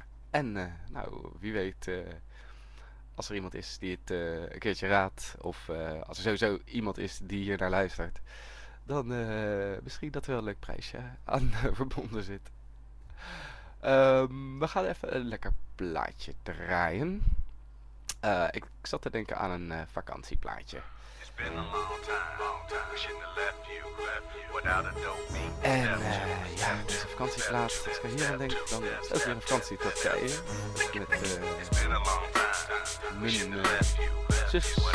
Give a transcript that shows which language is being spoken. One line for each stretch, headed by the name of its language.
Dutch: En nou, wie weet, als er iemand is die het een keertje raadt, of als er sowieso iemand is die hier naar luistert, dan misschien dat er wel een leuk prijsje aan verbonden zit. We gaan even een lekker plaatje draaien. Ik zat te denken aan een vakantieplaatje.
English: It's been a long time, long time. We shouldn't have left you, without a dope beat.
Dutch: En ja, het is een vakantieplaat. Als ik er hier aan denk, dan is het weer een vakantie tot Turkije. Met mijn zus.